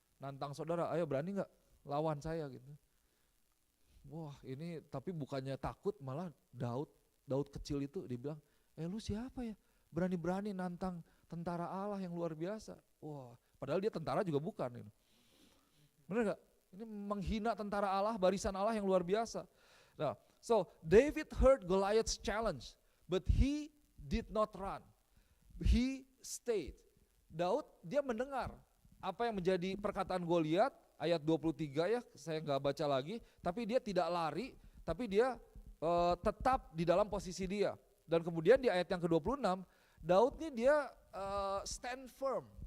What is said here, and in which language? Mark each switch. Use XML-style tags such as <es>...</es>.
<id>Nantang saudara, ayo berani gak lawan saya gitu. Wah ini tapi bukannya takut, malah Daud kecil itu dibilang, lu siapa ya berani-berani nantang tentara Allah yang luar biasa. Wah padahal dia tentara juga bukan. Bener gak? Ini menghina tentara Allah, barisan Allah yang luar biasa.</id> <en>Nah, so David heard Goliath's challenge, but he did not run. He stayed.</en> <id>Daud dia mendengar apa yang menjadi perkataan Goliat, ayat 23 ya, saya nggak baca lagi, tapi dia tidak lari, tapi dia tetap di dalam posisi dia. Dan kemudian di ayat yang ke-26, Daud ini dia</id> <en>stand firm.</en>